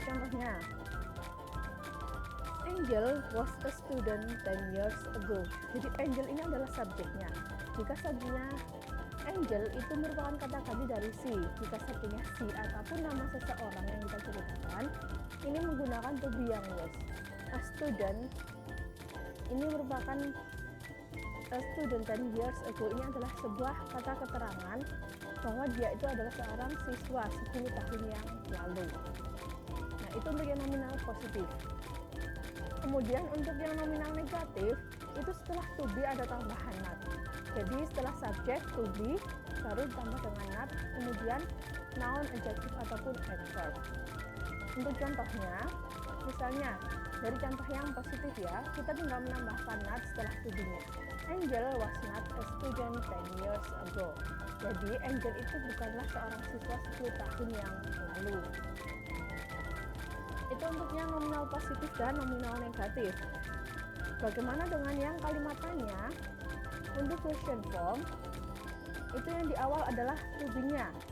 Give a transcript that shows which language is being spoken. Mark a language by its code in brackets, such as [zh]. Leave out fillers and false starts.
[en] Contohnya, Angel was a student 10 years ago. [id] Jadi Angel ini adalah subjeknya. Jika subjeknya Angel itu merupakan kata ganti dari she. Jika subjeknya she ataupun nama seseorang yang kita ceritakan, ini menggunakan to be yang was. [en] A student [id] ini merupakan [en] a student 10 years ago. [id] Ini adalah sebuah kata keterangan bahwa dia itu adalah seorang siswa 10 tahun yang lalu. Nah, itu untuk yang nominal positif. Kemudian untuk yang nominal negatif, itu setelah to be ada tambahan not. Jadi setelah subjek to be baru ditambah dengan not, kemudian noun, adjective, ataupun adverb. Untuk contohnya, misalnya dari contoh yang positif ya, kita tinggal menambahkan not setelah to be-nya. [en] Angel was not a student 10 years ago. [id] Jadi Angel itu bukanlah seorang siswa 10 tahun yang lalu. Itu untuk yang nominal positif dan nominal negatif. Bagaimana dengan yang kalimat tanya? Untuk question form, itu yang di awal adalah to be-nya.